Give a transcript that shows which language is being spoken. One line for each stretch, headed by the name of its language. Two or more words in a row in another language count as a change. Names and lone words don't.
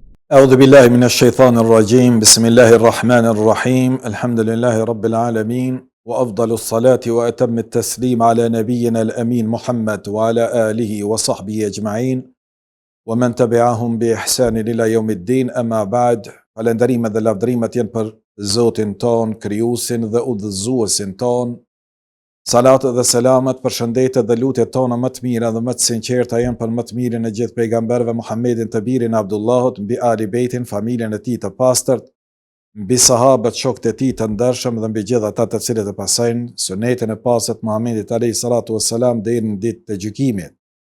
Arabic: أعوذ بالله من الشيطان الرجيم بسم الله الرحمن الرحيم الحمد لله رب العالمين وأفضل الصلاة وأتم التسليم على نبينا الأمين محمد وعلى آله وصحبه أجمعين ومن تبعهم بإحسان إلى يوم الدين أما بعد
Albanian: falënderimet dhe lavdërimet janë për Zotin ton, krijuesin dhe udhëzuesin ton. Salatë dhe selamet, përshëndetjet dhe lutjet tona më të mira dhe më të sinqerta janë për më të mirin e gjithë pejgamberëve Muhammedin të birin Abdullahut, mbi Ali Bejtin, familjen e tij të pastërt, mbi sahabët, shokët e tij të ndershëm dhe mbi gjithë ata të cilët e pasojnë sunetin e pastërt Muhammedit
Arabic: عليه الصلاة والسلام
Albanian: deri në ditën e gjykimit.